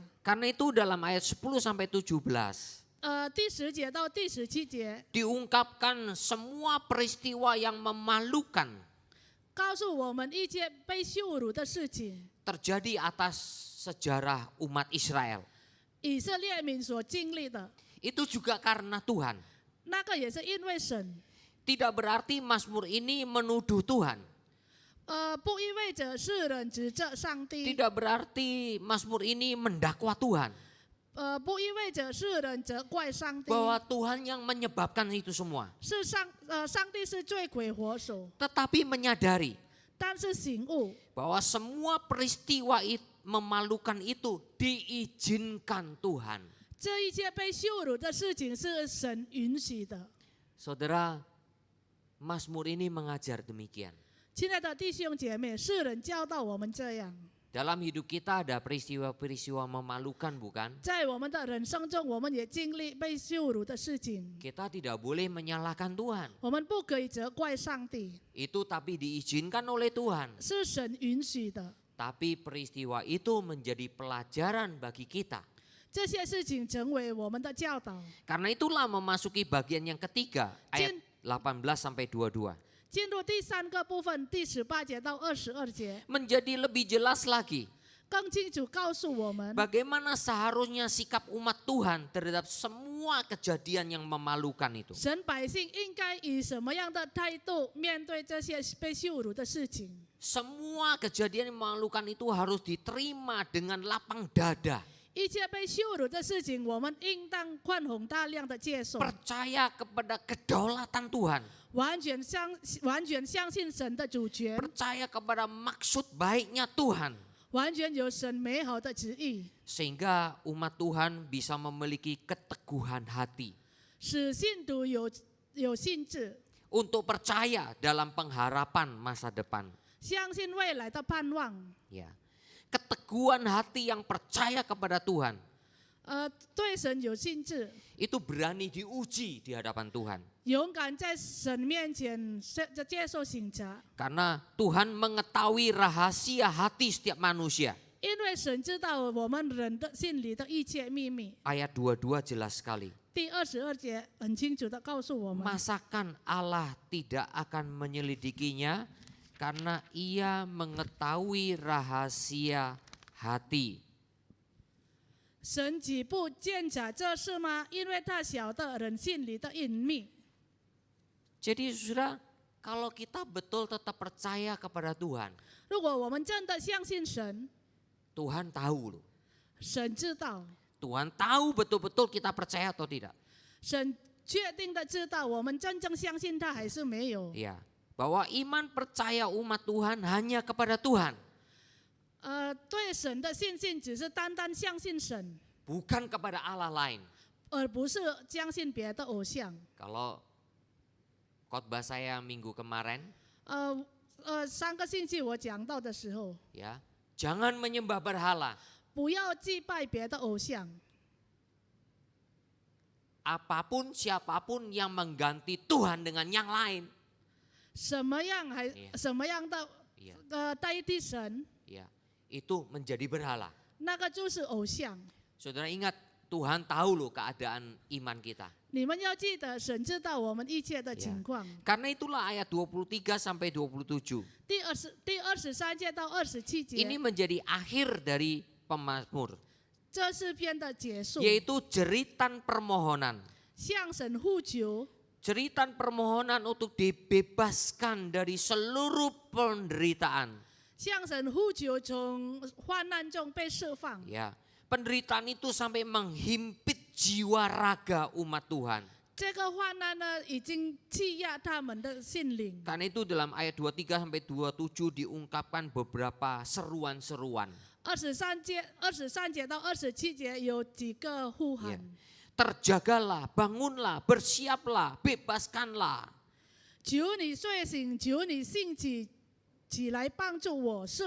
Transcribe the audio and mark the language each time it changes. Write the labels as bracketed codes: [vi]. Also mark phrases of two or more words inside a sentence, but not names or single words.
[id] Karena itu dalam ayat 10 sampai 17 [zh] 第10节到第17节 [id] diungkapkan semua peristiwa yang memalukan [zh] 告诉我们一些被羞辱的事情， [id] terjadi atas sejarah umat Israel. [zh] 以色列民所经历的， [id] Itu juga karena Tuhan. [zh] 那个也是因为神。 [id] Tidak berarti Mazmur ini menuduh Tuhan. [zh] 不意味着世人指责上帝， [id] Tidak berarti Mazmur ini mendakwa Tuhan. [zh] 不意味着世人责怪上帝， [id] Bahwa Tuhan yang menyebabkan itu semua. [zh] 是上帝是罪魁祸首， [id] Tetapi menyadari [zh] 但是醒悟， [id] bahwa semua peristiwa memalukan itu diizinkan Tuhan. [zh] 这一切被羞辱的事情是神允许的。 [id] Saudara, Mazmur ini mengajar demikian. [zh] 亲爱的弟兄姐妹，世人教导我们这样， [id] Dalam hidup kita ada peristiwa-peristiwa memalukan, bukan? [zh] 在我们的人生中，我们也经历被羞辱的事情。 [id] Kita tidak boleh menyalahkan Tuhan. [zh] 我们不可以责怪上帝， [id] Itu tapi diizinkan oleh Tuhan. [zh] 是神允许的。 [id] Tapi peristiwa itu menjadi pelajaran bagi kita. [zh] 这些事情成为我们的教导。 [id] Karena itulah memasuki bagian yang ketiga, ayat 18 sampai 22. [zh] 进入第3个部分，第18节到22节， [id] Menjadi lebih jelas lagi [zh] 更清楚告诉我们， [id] bagaimana seharusnya sikap umat Tuhan terhadap semua kejadian yang memalukan itu. [zh] 神百姓应该以什么样的态度面对这些被羞辱的事情。 [id] Semua kejadian yang memalukan itu harus diterima dengan lapang dada. [zh] 一切被羞辱的事情，我们应当宽宏大量的接受， [id] Percaya kepada kedaulatan Tuhan. [zh] 完全相信神的主权， [id] Percaya kepada maksud baiknya Tuhan. [zh] 完全有神美好的旨意， [id] Sehingga umat Tuhan bisa memiliki keteguhan hati. [zh] 使信徒有信志， [id] Untuk percaya dalam pengharapan masa depan. [zh] 相信未来的盼望。 [id] Ya. Keteguhan hati yang percaya kepada Tuhan. [zh] 对神有信志， [id] Itu berani diuji di hadapan Tuhan. [zh] 勇敢在神面前接受审查， [id] Karena Tuhan mengetahui rahasia hati setiap manusia. [zh] 因为神知道我们人的心里的一切秘密。 [id] Ayat 22 jelas sekali. [zh] 第22节很清楚的告诉我们， [id] Masakan Allah tidak akan menyelidikinya karena ia mengetahui rahasia hati. [zh] 神岂不鉴察这事吗？因为他晓得人心里的隐秘。 [id] Jadi saudara, kalau kita betul tetap percaya kepada Tuhan, [zh] 如果我们真的相信神， [id] Tuhan tahu loh. [zh] 神知道， [id] Tuhan tahu betul-betul kita percaya atau tidak. [zh] 神确定的知道我们真正相信他还是没有。 [id] Ya, bahwa iman percaya umat Tuhan hanya kepada Tuhan, [zh] 对神的信心只是单单相信神， [id] bukan kepada Allah lain. [zh] 而不是相信别的偶像。 [id] Kalau khotbah saya minggu kemarin, [zh] 3 个星期我讲到的时候， [id] ya, jangan menyembah berhala. [zh] 不要祭拜别的偶像。 [id] Apapun siapapun yang mengganti Tuhan dengan yang lain, [zh] 什么样的 [id] ya, [zh] 代替神， [id] ya, itu menjadi berhala. [zh] 那个就是偶像。 [id] Saudara ingat, Tuhan tahu loh keadaan iman kita. [zh] 你们要记得，神知道我们一切的情况。 [id] Karena itulah ayat 23 sampai 27. [zh] 第23节到27节， [id] Ini menjadi akhir dari pemazmur, [zh] 这是篇的结束， [id] yaitu jeritan permohonan. [zh] 向神呼求， [id] Jeritan permohonan untuk dibebaskan dari seluruh penderitaan. [zh] 向神呼求从患难中被释放。 [id] Ya, penderitaan itu sampai menghimpit jiwa raga umat Tuhan. [zh] 这个患难呢，已经欺压他们的心灵。 [id] Karena itu dalam ayat 23 sampai 27 diungkapkan beberapa seruan-seruan. [zh] 23 节到27节有几个呼喊。 [id] Ya. Terjagalah, bangunlah, bersiaplah, bebaskanlah. [zh] 求你睡醒，求你兴起来帮助我，释放我。